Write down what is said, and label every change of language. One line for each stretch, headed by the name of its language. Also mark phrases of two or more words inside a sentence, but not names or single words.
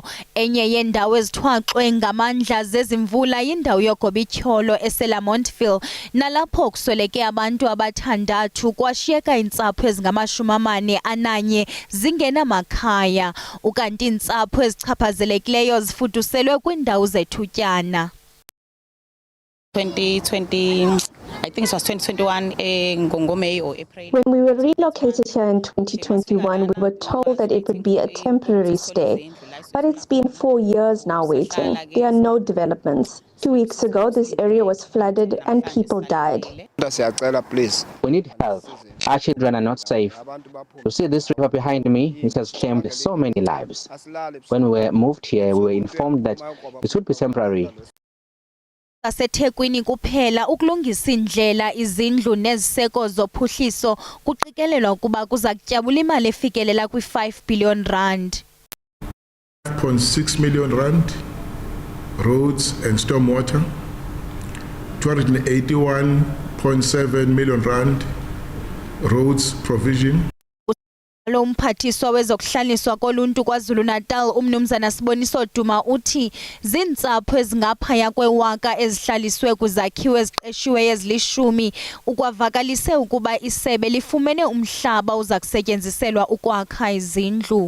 Xhosa: Enye yendawo ezithwaxwe ngamandla zezimvula yindawo yoGobityholo eSelamontville, nalapho kusweleke abantu abathandathu kwashiyeka iintsapho ezingama-41 zingenamakhaya, ukanti iintsapho ezichaphazelekileyo zifuduselwe kwiindawo zethutyana.
English: 2020, I think it was 2021 Ngongomei or April. When we were relocated here in 2021, we were told that it would be a temporary stay. But it's been 4 years now waiting. There are no developments. 2 weeks ago, this area was flooded and people died. Please. We need help. Our children are not safe. You see this river behind me? It has claimed so many lives. When we moved here, we were informed that it would be temporary.
Xhosa: Sasethekwini kuphela ukulungisa indlela, izindlu neziseko zophuhliso kuqikelelwa ukuba kuza kutyabula imali efikelela kwi5 billion rand.
English: 0.6 million rand roads and stormwater, 281.7 million rand roads provision.
Xhosa: Lo mphathiswa wezokuhlaliswa koluntu KwaZulu-Natal umnumzana Siboniso Duma uthi zintsapho ezingaphaya kwewaka ezihlaliswe kuzakhiwo eziqeshiweyo ezili-10 ukwavakalise ukuba isebe lifumene umhlaba uza kusetyenziselwa ukwakha izindlu.